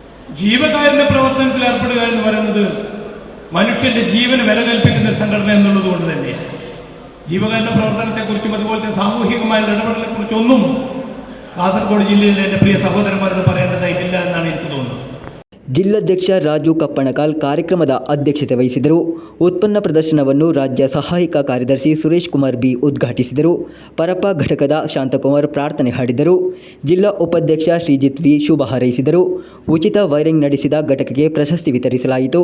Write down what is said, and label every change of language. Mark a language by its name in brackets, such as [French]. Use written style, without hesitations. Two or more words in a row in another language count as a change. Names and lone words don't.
[Malayalam] ജീവകാരുണ്യ പ്രവർത്തനത്തിൽ ഏർപ്പെടുക എന്ന് പറയുന്നത് മനുഷ്യന്റെ ജീവന് വില കൽപ്പിക്കുന്ന ഒരു സംഘടന എന്നുള്ളത് കൊണ്ട് തന്നെയാണ്. ജീവകാരുണ്യ പ്രവർത്തനത്തെക്കുറിച്ചും അതുപോലത്തെ സാമൂഹികമായ ഇടപെടലിനെക്കുറിച്ചൊന്നും കാസർഗോഡ് ജില്ലയിലെ എൻ്റെ പ്രിയ സഹോദരന്മാരോട് പറയേണ്ടതായിട്ടില്ല എന്നാണ് എനിക്ക് തോന്നുന്നത്. [Kannada] ಜಿಲ್ಲಾಧ್ಯಕ್ಷ ರಾಜು ಕಪ್ಪಣಕಾಲ್ ಕಾರ್ಯಕ್ರಮದ ಅಧ್ಯಕ್ಷತೆ ವಹಿಸಿದರು. ಉತ್ಪನ್ನ ಪ್ರದರ್ಶನವನ್ನು ರಾಜ್ಯ ಸಹಾಯಕ ಕಾರ್ಯದರ್ಶಿ ಸುರೇಶ್ ಕುಮಾರ್ ಬಿ ಉದ್ಘಾಟಿಸಿದರು. ಪರಪ್ಪ ಘಟಕದ ಶಾಂತಕುಮಾರ್ ಪ್ರಾರ್ಥನೆ ಹಾಡಿದರು. ಜಿಲ್ಲಾ ಉಪಾಧ್ಯಕ್ಷ ಶ್ರೀಜಿತ್ ವಿ ಶುಭ ಹಾರೈಸಿದರು. ಉಚಿತ ವೈರಿಂಗ್ ನಡೆಸಿದ ಘಟಕಕ್ಕೆ ಪ್ರಶಸ್ತಿ ವಿತರಿಸಲಾಯಿತು.